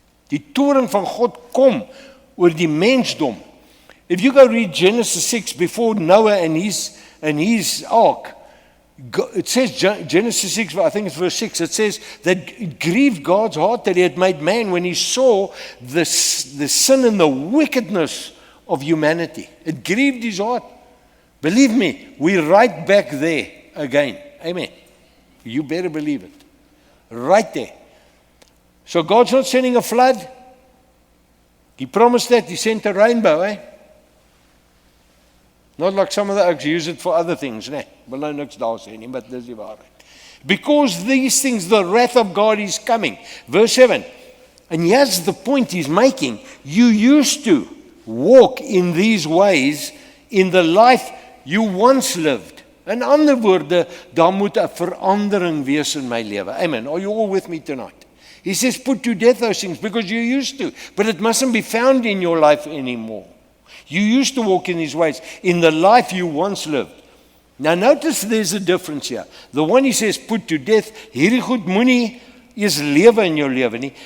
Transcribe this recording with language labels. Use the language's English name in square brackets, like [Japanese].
[Afrikaans] Die toorn van God kom oor die mensdom. [English] If you go read Genesis 6 before Noah and his ark, it says, Genesis 6, I think it's verse 6, it says that it grieved God's heart that he had made man when he saw the sin and the wickedness of humanity. It grieved his heart. Believe me, we're right back there again. Amen. You better believe it. Right there. So God's not sending a flood. He promised that. He sent a rainbow, eh? Not like some of the oaks use it for other things, né? [Afrikaans] Wil nou niks daar sê nie, [English] but [Afrikaans] dis die waarheid. [English] Because these things, the wrath of God is coming. Verse 7. And here's the point he's making. You used to walk in these ways in the life you once lived. [Afrikaans] In ander woorde, daar moet 'n verandering wees in my lewe. [English] Amen. Are you all with me tonight? He says, put to death those things because you used to. But it mustn't be found in your life anymore. You used to walk in these ways, in the life you once lived. Now notice there's a difference here. The one he says, put to death, [Afrikaans] hierdie goed moenie eers lewe in jou lewe nie.